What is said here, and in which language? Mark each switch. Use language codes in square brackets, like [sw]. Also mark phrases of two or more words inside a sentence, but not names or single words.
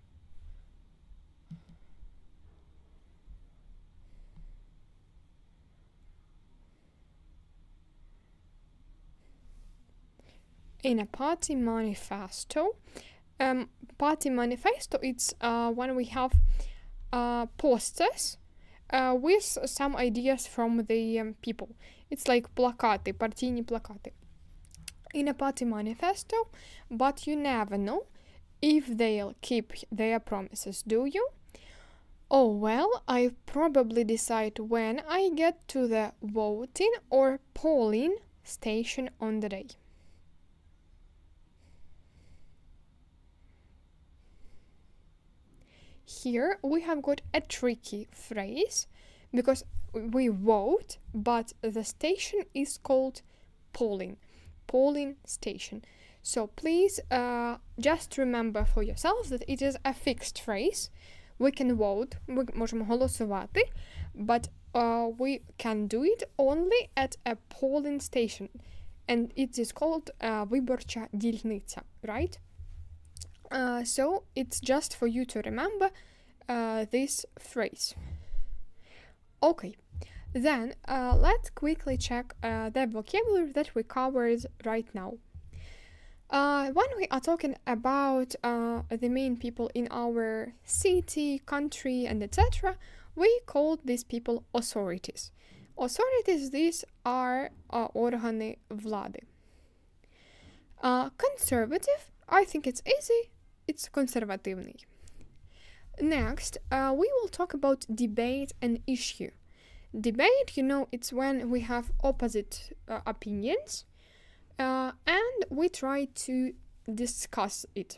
[en] In a party manifesto. Party manifesto, it's when we have posters with some ideas from the people. It's like [uk] плакати, партійні плакати. [en] In a party manifesto, but you never know if they'll keep their promises, do you? Oh well, I probably decide when I get to the voting or polling station on the day. Here we have got a tricky phrase because we vote, but the station is called polling station. So please just remember for yourselves that it is a fixed phrase. We can vote, [uk] ми можемо голосувати, [en] but we can do it only at a polling station. And it is called [uk] виборча дільниця, [en] right? So it's just for you to remember this phrase. Okay, then let's quickly check the vocabulary that we covered right now. When we are talking about the main people in our city, country, and etc., we call these people authorities. Authorities, these are [uk] органи влади. [en] Conservative, I think it's easy. It's консервативний. Next, we will talk about debate and issue. Debate, you know, it's when we have opposite opinions and we try to discuss it.